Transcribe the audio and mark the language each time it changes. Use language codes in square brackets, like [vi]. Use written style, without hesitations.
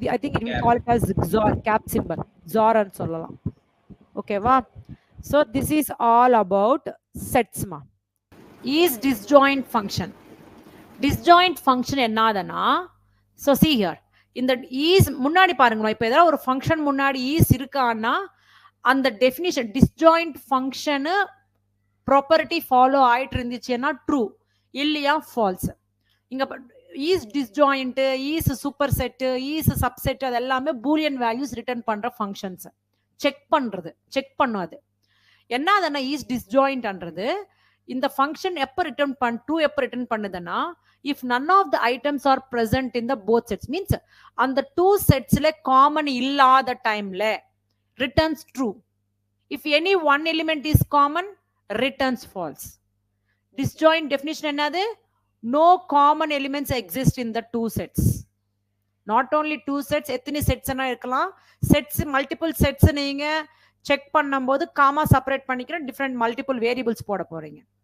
[en] I think it will call it as XOR, cap symbol, XOR and [ta] sollalam. [en] Okay va? So this is all about sets ma. Is disjoint function. [ta] Disjoint function என்னதுன்னா, [en] so see here, [ta] இந்த is முன்னாடி பாருங்க, இப்போ ஏதாவது ஒரு function முன்னாடி is இருக்கான்னா அந்த definition disjoint function property follow ஆயிட்டு இருந்துச்சுன்னா ட்ரூ, இல்லையா ஃபால்ஸ். இங்க is disjoint, is super set, is subset, அது எல்லாமே பூலியன் வேல்யூஸ் ரிட்டர்ன் பண்ற ஃபங்க்ஷன்ஸ். செக் பண்ணும் அது என்னதுன்னா ஈஸ் டிஸ்ஜாயிண்ட்ன்றது இந்த ஃபங்க்ஷன் எப்போ ட்ரூ எப்போ ரிட்டர்ன் பண்ணுதுன்னா [en] if none of the items are present in the both sets, [ta] means அந்த டூ செட்ஸ்ல காமன் இல்லாத டைம்ல [en] returns true. If any one element is common, returns false. Disjoint definition [ta] என்னது? [en] No common elements exist in the two sets. Not only two sets, [ta] எத்தனை sets இருக்கலாம், sets multiple sets நீங்க check பண்ணும்போது gamma separate பண்ணிக்கிற different multiple variables போட போறீங்க.